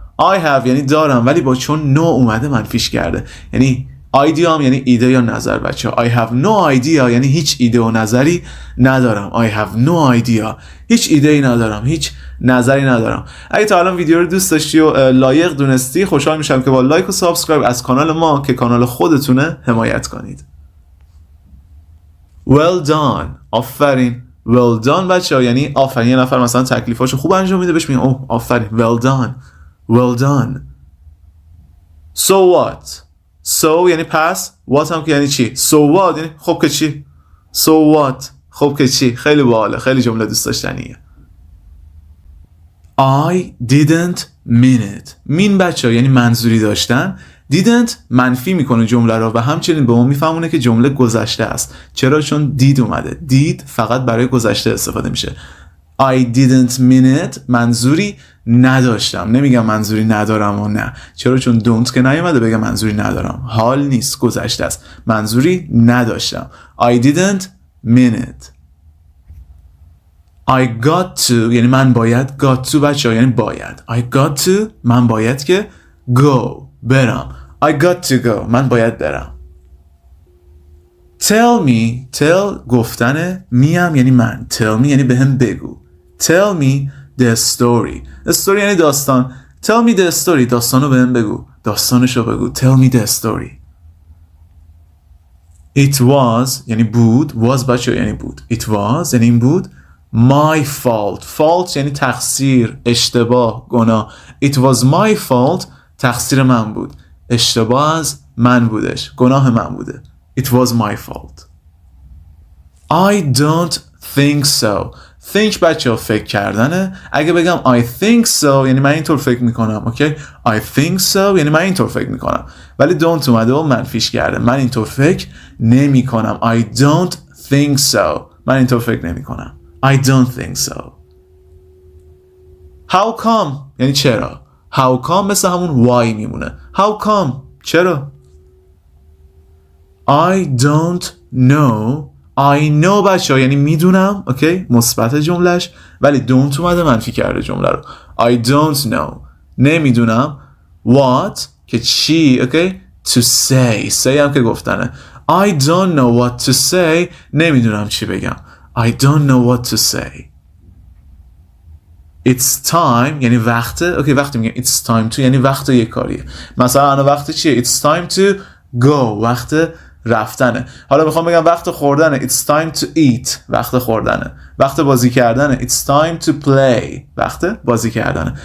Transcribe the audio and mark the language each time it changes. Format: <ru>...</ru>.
<fa>I have یعنی دارم ولی با چون no اومده منفیش کرده. یعنی idea هم یعنی ایده یا نظر بچه.</fa> <en>I have no idea</en> <fa>یعنی هیچ ایده و نظری ندارم.</fa> <en>I have no idea</en> <fa>هیچ ایده‌ای ندارم هیچ نظری ندارم. اگه تا الان ویدیو رو دوست داشتی و لایق دونستی خوشحال میشم که با لایک و سابسکرایب از کانال ما که کانال خودتونه حمایت کنید.</fa> <en>Well done آفرین.</en> <fa>Well done بچه یعنی آفرین. یه نفر مثلا تکلیفاشو خوب انجام میده بهش میگن اوه آفرین.</fa> <en>Well done. Well done. So what؟ so</en> <fa>یعنی پس. what هم که یعنی چی.</fa> <en>so what</en> <fa>یعنی خب که چی. so what خب که چی. خیلی باحاله خیلی جمله دوست داشتنیه.</fa> <en>I didn't mean it.</en> <fa>mean بچه یعنی منظوری داشتن. didn't منفی میکنه جمله رو و همچنین به ما میفهمونه که جمله گذشته است. چرا؟ چون did اومده. did فقط برای گذشته استفاده میشه.</fa> <en>I didn't mean it</en> <fa>منظوری نداشتم. نمیگم منظوری ندارم و نه. چرا؟ چون don't که نیومده بگم منظوری ندارم. حال نیست گذشته است. منظوری نداشتم.</fa> <en>I didn't mean it. I got to</en> <fa>یعنی من باید. got to بچه یعنی باید.</fa> <en>I got to</en> <fa>من باید که go برم.</fa> <en>I got to go</en> <fa>من باید برم.</fa> <en>Tell me tell گفتنه.</en> <fa>me هم یعنی من.</fa> <en>tell me</en> <fa>یعنی به هم بگو.</fa> <en>Tell me the story. The story</en> <fa>یعنی داستان.</fa> <en>Tell me the story</en> <fa>داستانو به هم بگو. داستانشو بگو.</fa> <en>Tell me the story. It was</en> <fa>یعنی بود. was بچه یعنی بود. It was یعنی این بود.</fa> <en>My fault.</en> <fa>fault یعنی تقصیر اشتباه گناه.</fa> <en>It was my fault</en> <fa>تقصیر من بود. اشتباه از من بودش. گناه من بوده.</fa> <en>It was my fault. I don't think so.</en> <fa>think بچه ها فکر کردنه. اگه بگم</fa> <en>I think so</en> <fa>یعنی من اینطور فکر میکنم. اوکی</fa> <en>I think so</en> <fa>یعنی من اینطور فکر میکنم. ولی don't اومده و منفیش کرده. من اینطور فکر نمی کنم.</fa> <en>I don't think so</en> <fa>من اینطور فکر نمی کنم.</fa> <en>I don't think so. How come</en> <fa>یعنی چرا.</fa> <en>How come</en> <fa>مثل همون why میمونه.</fa> <en>How come چرا. I don't know. I know</en> <fa>بچه ها یعنی میدونم. اوکی مثبت جملهش ولی don't اومده منفی کرده جمله رو.</fa> <en>I don't know نمیدونم.</en> <fa>What که چی. اوکی to say. say هم که گفتنه.</fa> <en>I don't know what to say</en> <fa>نمیدونم چی بگم.</fa> <en>I don't know what to say. It's time</en> <fa>یعنی وقته. اوکی وقتی میگم it's time to یعنی وقت یک کاریه. مثلا الان وقت چیه.</fa> <en>It's time to go</en> <fa>وقت رفتنه. حالا میخوام بگم وقت خوردنه</fa> <en>it's time to eat،</en> <fa>وقت خوردنه. وقت بازی کردنه</fa> <en>it's time to play،</en> <fa>وقت بازی کردنه.</fa>